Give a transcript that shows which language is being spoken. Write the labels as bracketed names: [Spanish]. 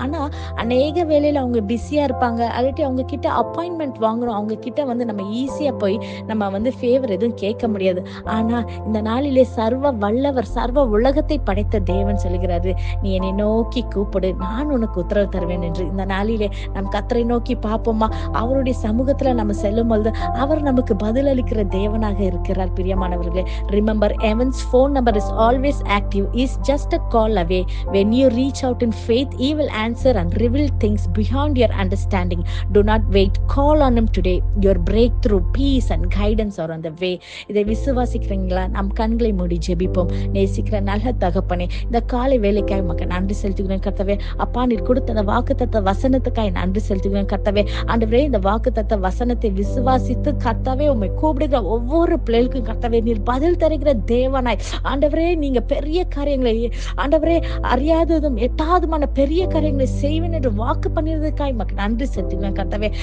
[Tamil] ஆனா அநேக வேலையில அவங்க பிஸியா இருப்பாங்க, அல்லட்டி அவங்க கிட்ட அப்பாயின்மெண்ட் வாங்கணும், அவங்க கிட்ட நம்ம ஈஸியா போய் நம்ம ஃபேவர் எதுவும் கேட்க முடியாது. ஆனா இந்த நாளிலே சர்வ வல்லவர், சர்வ உலகத்தை படைத்த தேவன் சொல்லுகிறாரு, நீ என்னை நோக்கி கூப்பிடு, நான் உனக்கு உத்தரவு தருவேன் என்று. இந்த நாளிலே நம் கர்த்தரை நோக்கி பார்ப்போமா? அவருடைய சமூகத்துல நம்ம செல்லும் பொழுது அவர் நமக்கு பதில் அளிக்கிற தேவனாக இருக்கிறார். பிரியமானவர்களே, [English] Remember, Evan's phone number is always active. He is just a call away. When you reach out in faith, he will answer and reveal things beyond your understanding. Do not wait. Call on him today. Your breakthrough, peace and guidance are on the way. [Tamil] இதை விசுவாசிக்கிறீங்களா? நம் கண்களை மூடி ஜெபிப்போம். நேசிக்கிற நல்ல தகப்பனே, இந்த காலை வேலைக்காய் உமக்கு நன்றி செலுத்துகிறேன் கர்த்தாவே. அப்பா, நீர் கொடுத்த அந்த வாக்குத்தத்த வசனத்துக்காய் நன்றி செலுத்துகிறேன் கர்த்தாவே. ஆண்டவரே, இந்த வாக்குத்தத்த வசனத்தை விசுவாசித்து கர்த்தாவே உம்மை கூப்பிடுகிற ஒவ்வொரு பிள்ளைகளுக்கும் கர்த்தாவே நீர் பதில் தருகிற தேவனாய் ஆண்டவரே, நீங்க பெரிய காரியங்களை ஆண்டவரே அறியாததும் எட்டாவதுமான பெரிய காரியங்களை செய்வேன் என்று வாக்கு பண்ணினதுக்காய் உமக்கு நன்றி செலுத்துகிறேன் கர்த்தாவே.